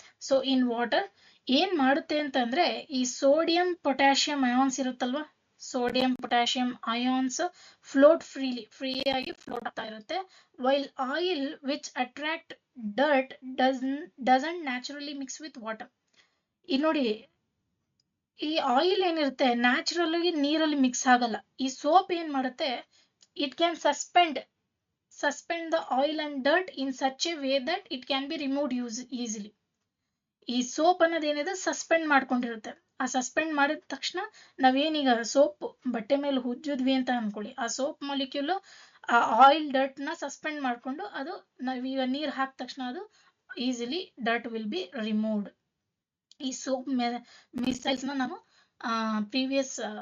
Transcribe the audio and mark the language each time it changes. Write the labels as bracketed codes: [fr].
[kn] So in water ಏನ್ ಮಾಡುತ್ತೆ ಅಂತಂದ್ರೆ, ಈ ಸೋಡಿಯಂ ಪೊಟ್ಯಾಷಿಯಂ ಅಯಾನ್ಸ್ ಇರುತ್ತಲ್ವಾ, ಸೋಡಿಯಂ ಪೊಟ್ಯಾಷಿಯಂ ಅಯಾನ್ಸ್ ಫ್ಲೋಟ್ ಫ್ರೀಯಾಗಿ ಫ್ಲೋಟ್ ಆಗ್ತಾ ಇರುತ್ತೆ. [en] While oil which attract dirt doesn't naturally mix with water. [kn] ಈ ನೋಡಿ, ಈ ಆಯಿಲ್ ಏನಿರುತ್ತೆ ನ್ಯಾಚುರಲ್ ಆಗಿ ನೀರಲ್ಲಿ ಮಿಕ್ಸ್ ಆಗಲ್ಲ. ಈ ಸೋಪ್ ಏನ್ ಮಾಡುತ್ತೆ, [en] It can suspend the oil and dirt in such a way that it can be removed easily. [kn] ಈ ಸೋಪ್ ಅನ್ನೋದೇನಿದೆ ಸಸ್ಪೆಂಡ್ ಮಾಡ್ಕೊಂಡಿರುತ್ತೆ. ಆ ಸಸ್ಪೆಂಡ್ ಮಾಡಿದ ತಕ್ಷಣ ನಾವೇನೀಗ ಸೋಪ್ ಬಟ್ಟೆ ಮೇಲೆ ಉಜ್ಜಿದ್ವಿ ಅಂತ ಅನ್ಕೊಳ್ಳಿ, ಆ ಸೋಪ್ ಮಾಲಿಕ್ಯೂಲ್ ಆ ಆಯಿಲ್ ಡರ್ಟ್ ನ ಸಸ್ಪೆಂಡ್ ಮಾಡ್ಕೊಂಡು ಅದು ನಾವೀಗ ನೀರ್ ಹಾಕಿದ ತಕ್ಷಣ ಅದು [en] Easily dirt will be removed. [kn] ಈ ಸೋಪ್ ಮಿಸೈಲ್ಸ್ ನ ನಾವು ಪ್ರೀವಿಯಸ್